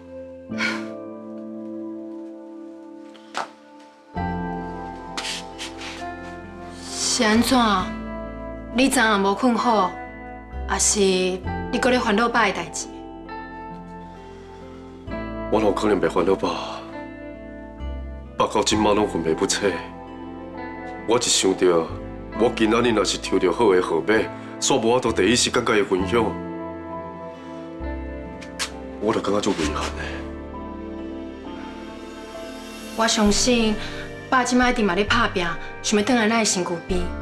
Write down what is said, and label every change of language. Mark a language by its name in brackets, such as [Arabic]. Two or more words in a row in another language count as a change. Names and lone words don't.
[Min Nan Chinese] 是安怎？你昨暗无困好，还是你搁咧烦恼爸的代志？我哪有可能袂烦恼爸？爸到今仔拢魂袂不彻。我一想到，我今仔日若是抽到好的号码，煞无法度第一时间甲伊分享，我就感觉足遗憾的。我相信爸即摆一定嘛咧打拼，想要转来咱的身躯边。